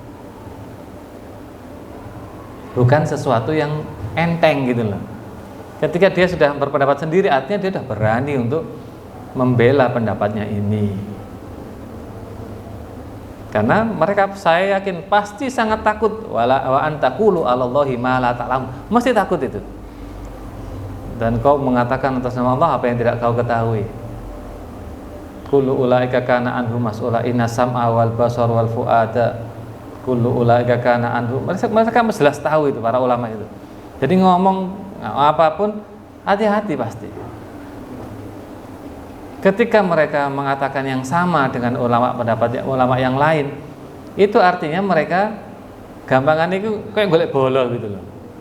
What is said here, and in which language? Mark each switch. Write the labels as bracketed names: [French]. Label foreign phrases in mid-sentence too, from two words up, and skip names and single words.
[Indonesian] Bukan sesuatu yang enteng gitu loh. Ketika dia sudah berpendapat sendiri, artinya dia sudah berani untuk membela pendapatnya ini. Karena mereka, saya yakin pasti sangat takut [Arabic] وأن تقولوا على الله ما لا تعلم. [Indonesian] Mesti takut itu. Dan kau mengatakan atas nama Allah apa yang tidak kau ketahui. [Arabic] كل أولئك كان عنه مسؤولا إن السمع والبصر والفؤاد كل أولئك كان عنه. [Indonesian] Mereka jelas tahu itu para ulama itu. Jadi ngomong apapun hati-hati pasti. Ketika mereka mengatakan yang sama dengan pendapat ulama yang lain, itu artinya mereka gampangan itu kayak golek bolol gitu loh.